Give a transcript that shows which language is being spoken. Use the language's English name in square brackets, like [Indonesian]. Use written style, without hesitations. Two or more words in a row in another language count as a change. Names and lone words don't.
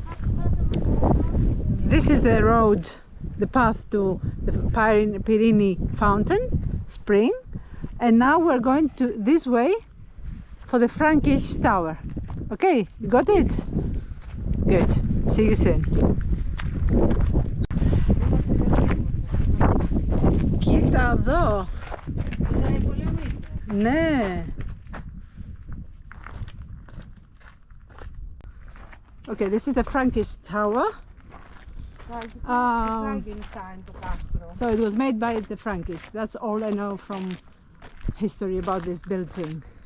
[English] This is the road, the path to the Pyrene fountain spring, and now we're going to this way for the Frankish Tower. Okay, you got it? Good. See you soon. [Greek] Κοίτα εδώ. Ναι. [English] Okay, this is the Frankish Tower. So it was made by the Frankish. That's all I know from history about this building.